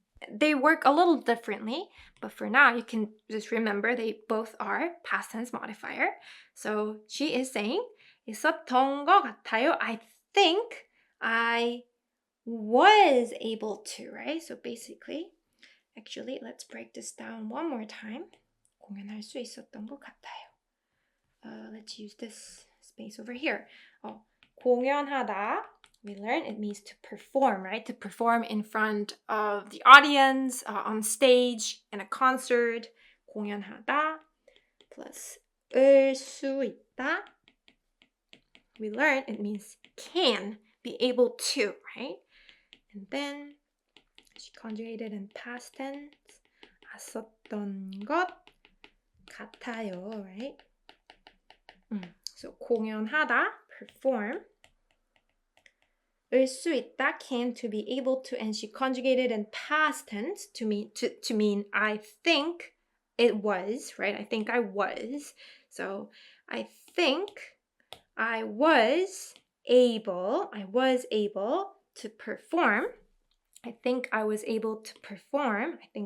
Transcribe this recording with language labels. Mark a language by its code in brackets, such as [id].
[en] They work a little differently, but for now, you can just remember they both are past tense modifier. So she is saying, [ko] 있었던 것 같아요. [en] I think I was able to, right? So basically, actually, let's break this down one more time. [ko] 공연할 수 있었던 것 같아요. [en] Let's use this space over here. 공연하다, we learned it means to perform, right? To perform in front of the audience, on stage, in a concert. [ko] 공연하다 plus 수 있다. [en] We learned it means can, be able to, right? And then she conjugated in past tense. [ko] 했었던 것 같아요, right? [en] So 공연하다, perform. 을 수 있다, can, to be able to, and she conjugated in past tense to mean I think it was, right? I think I was. So I think I was able to perform. I think I was able to perform